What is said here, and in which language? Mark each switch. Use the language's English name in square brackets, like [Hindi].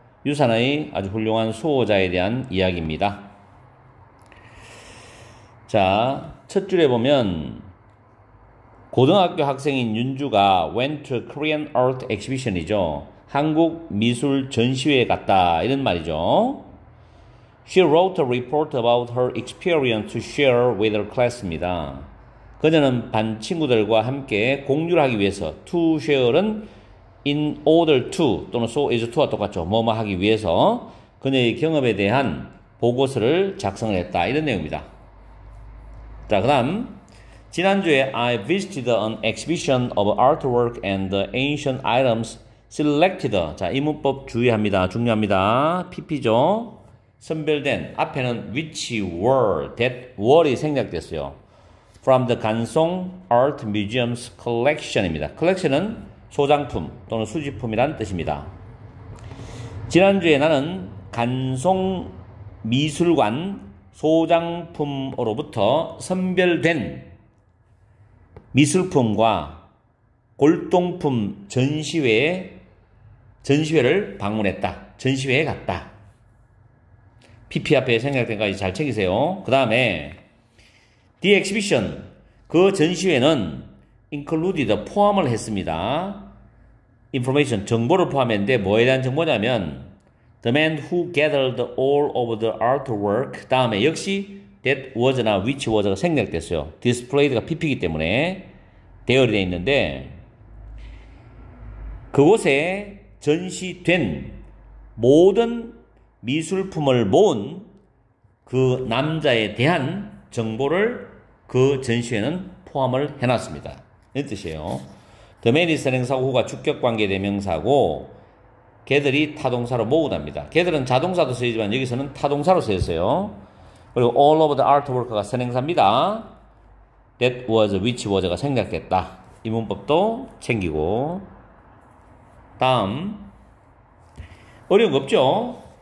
[Korean] 유산의 아주 훌륭한 수호자에 대한 이야기입니다. 자, 첫 줄에 보면 고등학교 학생인 윤주가 [English] went to Korean art exhibition [Korean] 이죠. 한국 미술 전시회에 갔다 이런 말이죠. [English] She wrote a report about her experience to share with her class입니다. [Korean] 그녀는 반 친구들과 함께 공유를 하기 위해서, to share은 in order to 또는 so as to와 똑같죠. 뭐뭐 하기 위해서 그녀의 경험에 대한 보고서를 작성을 했다 이런 내용입니다. 자, 그 다음 지난주에 [English] I visited an exhibition of artwork and ancient items selected. [Korean] 자, 이 문법 주의합니다. 중요합니다. PP죠. 선별된 앞에는 which were, that were이 생략됐어요. [English] From the 간송 Art Museum's collection입니다. [Korean] collection은 소장품 또는 수집품이란 뜻입니다. 지난주에 나는 간송 미술관 소장품으로부터 선별된 미술품과 골동품 전시회를 방문했다. 전시회에 갔다. PP 앞에 생략된 까지 잘 챙기세요. 그 다음에 The exhibition, 그 전시회는 included, 포함을 했습니다. [English] information, [Korean] 정보를 포함했는데 뭐에 대한 정보냐면 [English] the man who gathered all of the artwork, [Korean] 다음에 역시 [English] that was나 which was가 [Korean] 생략됐어요. displayed가 PP이기 때문에 대열이 되어 있는데 그곳에 전시된 모든 미술품을 모은 그 남자에 대한 정보를 그 전시회는 포함을 해놨습니다. 이런 뜻이에요. The man이 선행사고 후가 주격관계 대명사고 걔들이 타동사로 모으답니다. 걔들은 자동사도 쓰이지만 여기서는 타동사로 쓰였어요. 그리고 all of the artwork가 선행사입니다. [English] That was, which was [Korean] 가 생략됐다. 이 문법도 챙기고 다음 어려운 거 없죠?